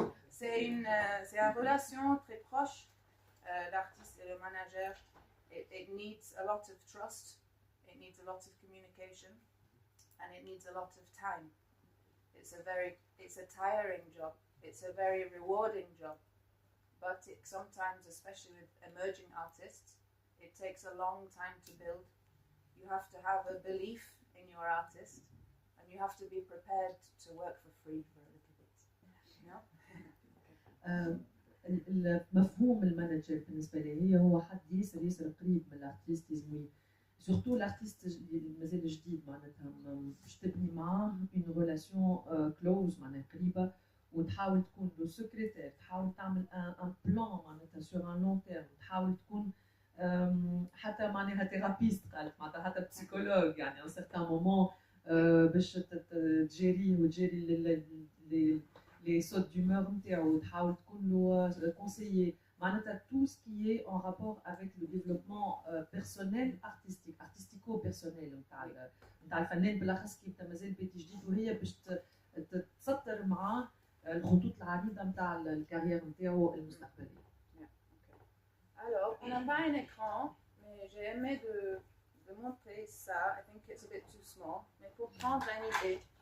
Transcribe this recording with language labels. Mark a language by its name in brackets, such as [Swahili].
[French] C'est une relation très proche, l'artiste et le manager. [English] It needs a lot of trust, it needs a lot of communication, and it needs a lot of time. It's a tiring job, it's a very rewarding job, but sometimes, especially with emerging artists, it takes a long time to build. You have to have a belief in your artist, and you have to be prepared to work for free for a little bit. You know? [Arabic] المفهوم المانجر بالنسبه لي هو حد ياسر قريب من الارتيست، لازم سورتو الارتيست اللي مازال جديد معناتها باش تبني معاه اون ريلاسيون كلوز معناتها قريبه، وتحاول تكون لو سكرتير، تحاول تعمل ان بلان معناتها سور ان لون تيرم، تحاول تكون حتى معناها ثيرابيست قالت معناتها حتى بسيكولوج يعني ان سيغتان مومون باش تجيريه وتجيري [French] les sautes d'humeur [Arabic] نتاعو، وتحاول تكون له conseiller معناتها [French] tout ce qui est en rapport avec le développement personnel artistique artistico personnel [Arabic] نتاع الفنان بالاخص كي انت مازال بيتي جديد، وهي باش تسطر معاه الخطوط العريضه نتاع الكارير نتاعو المستقبليه. [French] Alors, on n'a pas un écran, mais j'ai aimé de montrer ça. [English] I think it's a bit too small, [French] mais pour prendre une idée.